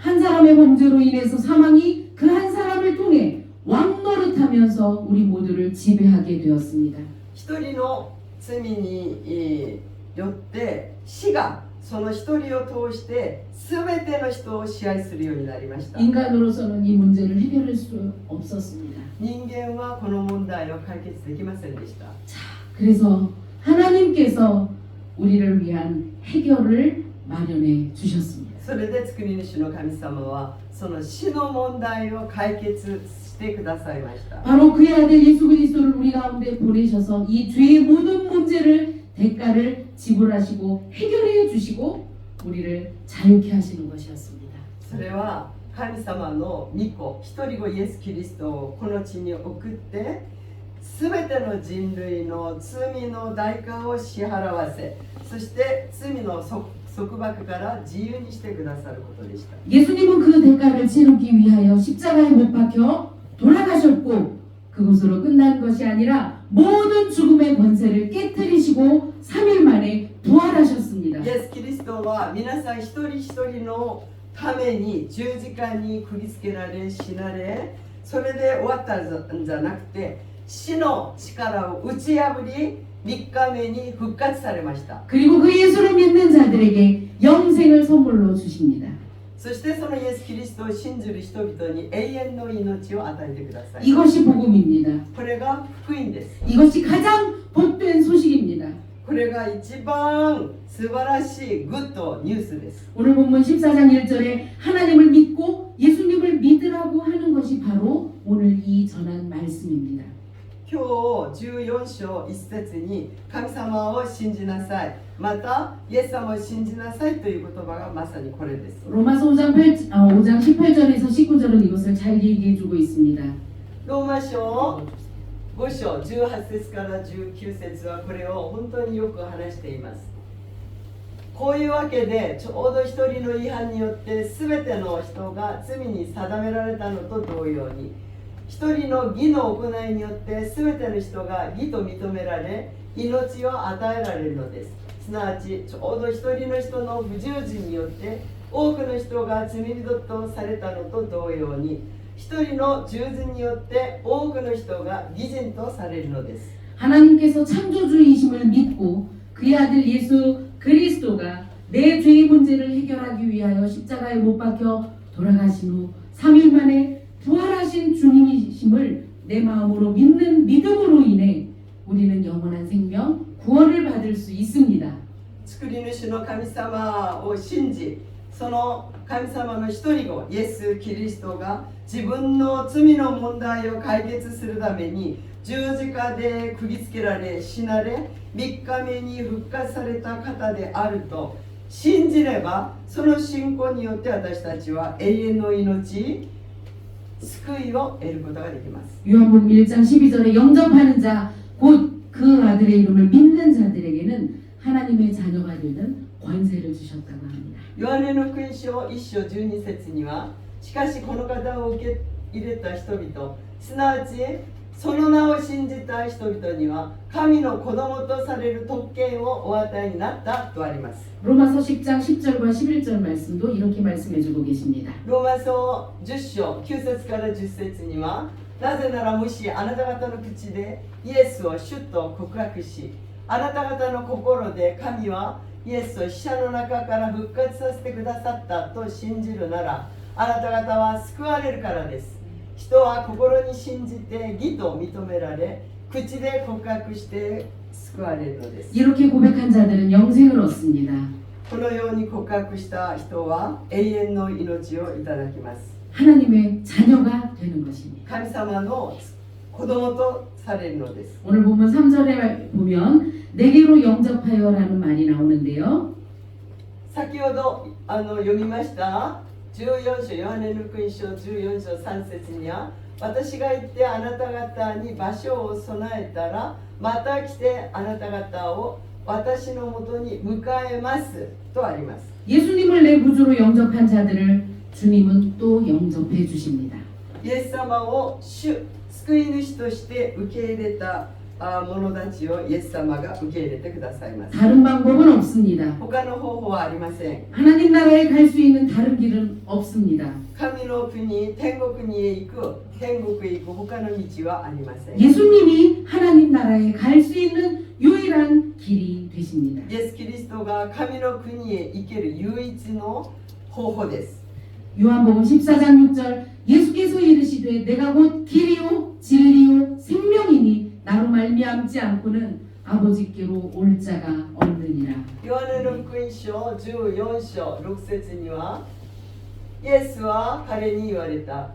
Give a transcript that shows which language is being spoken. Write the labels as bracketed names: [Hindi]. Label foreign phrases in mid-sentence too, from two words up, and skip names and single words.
[Korean] 한 사람의 범죄로 인해서 사망이 그 한 사람을 통해 왕노릇하면서 우리 모두를 지배하게 되었습니다. [Japanese] 一人の罪によって死がその一人を通して全ての人を支配するようになりました。 [Korean] 인간으로서는 이 문제를 해결할 수 없었습니다. [Japanese] 人間はこの問題を解決できませんでした。 [Korean] 그래서 하나님께서 우리를 위한 해결을 마련해 주셨습니다. [Japanese] それで作り主の神様はその死の問題を解決してくださいました。 [Korean] 바로 그의 아들 예수 그리스도를 우리 가운데 보내셔서 이 죄의 모든 문제를 대가를 지불하시고 해결해 주시고 우리를 자유케 하시는 것이었습니다. [Japanese] それは神様の御子一人子イエス・キリストをこの地に送って全ての人類の罪の代価を支払わせ、そして罪の束縛から自由にしてくださることでした。 [Korean] 예수님은 그 대가를 치르기 위하여 십자가에 못 박혀 돌아가셨고 그것으로 끝난 것이 아니라 모든 죽음의 권세를 깨뜨리시고 3일 만에 부활하셨습니다. [Japanese] イエス・キリストは皆さん一人一人のために十字架に釘付けられ死なれ、それで終わったんじゃなくて死の力を打ち破り3日目に復活されました。 [Korean] 그리고 그 예수를 믿는 자들에게 영생을 선물로 주십니다. [Japanese] そしてそのイエス・キリストを信じる人々に永遠の命を与えてください。 [Korean] 이것이 복음입니다. [Japanese] これが福音です。 [Korean] 이것이 가장 복된 소식입니다. [Japanese] これが一番素晴らしいグッドニュースです。 [Korean] 오늘 본문 14장 1절에 하나님을 믿고 예수님을 믿으라고 하는 것이 바로 오늘 이 전한 말씀입니다. [Japanese] 今日14章1節に神様を信じなさい、またイエス様を信じなさいという言葉がまさにこれです。 [Korean] 로마서 5장 18절에서 19절은 이것을 잘 얘기해 주고 있습니다. [Japanese] ローマ書5章18節から19節はこれを本当によく話しています。こういうわけでちょうど一人の違反によって全ての人が罪に定められたのと同様に、一人の義の行いによって全ての人が義と認められ命を与えられるのです。すなわちちょうど一人の人の不従順によって多くの人が罪人とされたのと同様に、一人の従順によって多くの人が義人とされるのです。 [Korean] 하나님께서 창조주이심을 믿고 그의 아들 예수 그리스도가 내 죄의 문제를 해결하기 위하여 십자가에 못 박혀 돌아가신 후 3일 만에 부활하신 주님이심을 내 마음으로 믿는 믿음으로 인해 우리는 영원한 생명, 구원을 받을 수 있습니다. [Japanese] 作り主の神様を信じ、その神様の一人子イエス・キリストが自分の罪の問題を解決するために十字架で釘付けられ死なれ3日目に復活された方であると信じれば、その信仰によって私たちは永遠の命、救いを得ることができます。 [Korean] 요한복음 1장 12절에 영접하는 자, 곧 그 아들의 이름을 믿는 자들에게는 하나님의 자녀가 되는 권세를 주셨다고 합니다. [Japanese] ヨハネの福音書1章12節には、しかしこの方を受け入れた人々、すなわちその名を信じた人々には神の子供とされる特権をお与えになったとあります。 [Korean] 로마서 10장 10절과 11절 말씀도 이렇게 말씀해 주고 계십니다. [Japanese] ローマ書10章9節から10節には、なぜならもしあなた方の口でイエスを主と告白し、あなた方の心で神はイエスを死者の中から復活させてくださったと信じるなら、あなた方は救われるからです。人は心に信じて義と認められ、口で告白して救われるのです。 [Korean] 이렇게 고백한 자들은 영생을 얻습니다. [Japanese] このように告白した人は永遠の命をいただきます。 [Korean] 하나님의 자녀가 되는 것입니다. [Japanese] 神様の子供とされるのです。 [Korean] 오늘 보면 3절에 보면 내게로 영접하여라는 말이 나오는데요. [Japanese] 先ほど読みました14章、ヨハネの福音書14章3節には、私が行ってあなた方に場所を備えたら、また来てあなた方を私のもとに迎えますとあります。 [Korean] 예수님을 내 구주로 영접한 자들을 주님은 또 영접해 주십니다. [Japanese] イエス様を主、救い主として受け入れた者たちをイエス様が受け入れてくださいます。 [Korean] 다른 방법은 없습니다. [Japanese] 他の方法はありません。 [Korean] 하나님 나라에 갈 수 있는 다른 길은 없습니다. [Japanese] 神の国、天国にへ行く、天国へ行く他の道はありません。 [Korean] 예수님이 하나님 나라에 갈 수 있는 유일한 길이 되십니다. [Japanese] イエス・キリストが神の国へ行ける唯一の方法です。 [Korean] 요한복음 14장 6절 예수께서 이르시되 내가 곧 길이요 진리요 생명이니 나로 말미암지 않고는 아버지께로 올 자가 없느니라. [Japanese] ヨハネの福音書14章6節には、イエスは彼に言われた。